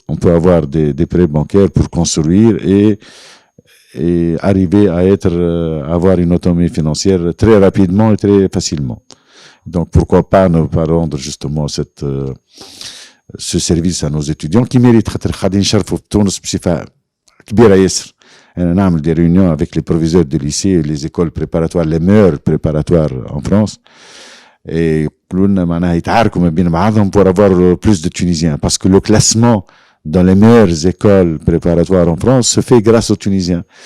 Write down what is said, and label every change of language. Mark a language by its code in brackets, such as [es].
[fr] On peut avoir des prêts bancaires pour construire et arriver à avoir une autonomie financière très rapidement et très facilement. Donc, pourquoi pas ne pas rendre justement ce service à nos étudiants qui méritent. [ar] غادي نشرفوا في تونس بصفة كبيرة ياسر. أنا نعمل [fr] des réunions avec les proviseurs de lycée et les écoles préparatoires, les meilleures préparatoires en France. [ar] Et يقولوا لنا معناها يتعاركوا ما بين بعضهم [fr] pour avoir plus de Tunisiens. Parce que le classement dans les meilleures écoles préparatoires en France se fait grâce aux Tunisiens.